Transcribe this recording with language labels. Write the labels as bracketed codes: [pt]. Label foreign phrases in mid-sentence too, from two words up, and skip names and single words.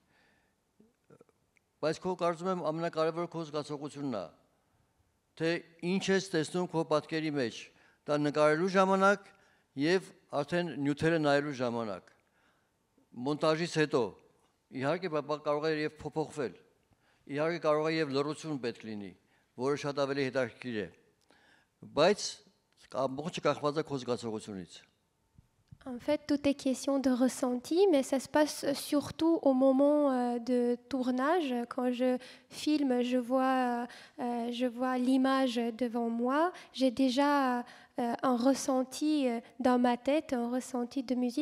[hy] Բայց քո կարծում եմ ամենակարևորը քո զգացողությունն է, թե ինչ ես տեսնում քո պատկերի մեջ, դա նկարելու ժամանակ եւ արդեն նյութերը նայելու ժամանակ։ Մոնտաժից հետո իհարկե կարող է եւ փոփոխվել, իհարկե կարող է եւ լռություն պետք լինի, որը շատ ավելի հետաքրքիր է, բայց ամբողջը կախված է քո զգացողությունից։ [fr] En fait, tout est question de ressenti, mais ça se passe surtout au moment de tournage. Quand je filme, je vois l'image devant moi. J'ai déjà un ressenti dans ma tête, un ressenti de musique.